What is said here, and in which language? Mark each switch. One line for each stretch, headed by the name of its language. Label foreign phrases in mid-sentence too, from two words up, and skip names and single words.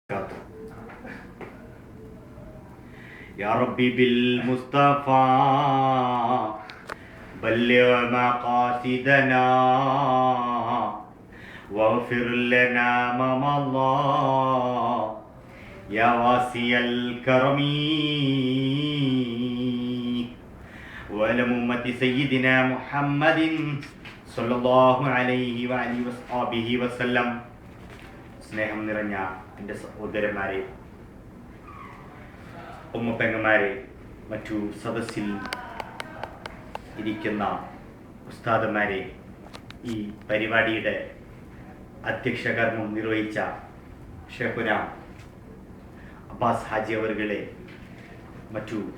Arabic: يا ربي بالمصطفى بلغ مقاصدنا واغفر لنا ما مضى يا واسع الكرم وعلى أمة سيدنا محمد صلى الله عليه وآله وصحبه وسلم.
Malayalam: സ്നേഹം നിറഞ്ഞ എൻ്റെ സഹോദരന്മാരെ, ഉമ്മപ്പെങ്ങന്മാരെ, മറ്റു സദസ്സിൽ ഇരിക്കുന്ന ഉസ്താദന്മാരെ, ഈ പരിപാടിയുടെ അധ്യക്ഷകർമ്മം നിർവഹിച്ച ഷെയ്ഖുന അബ്ബാസ് ഹാജി അവറുകളെ, മറ്റു